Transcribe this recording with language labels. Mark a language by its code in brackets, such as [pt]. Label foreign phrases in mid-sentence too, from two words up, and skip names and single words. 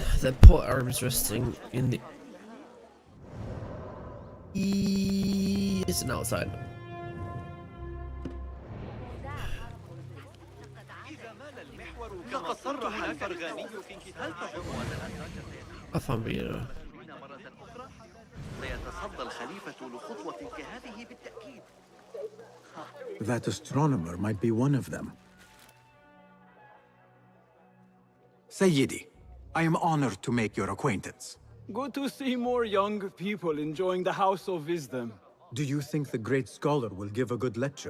[en] The poor arm is resting in the... It's an outside. [ar] لقد صرح الفرغاني في كتاب [sv] Vad fan blir det då? [ar] مرة أخرى سيتصدى الخليفة لخطوة كهذه بالتأكيد. [en] That astronomer might be one of them. Sayyidi, I am honored to make your acquaintance. Good to see more young people enjoying the House of Wisdom. Do you think the great scholar will give a good lecture?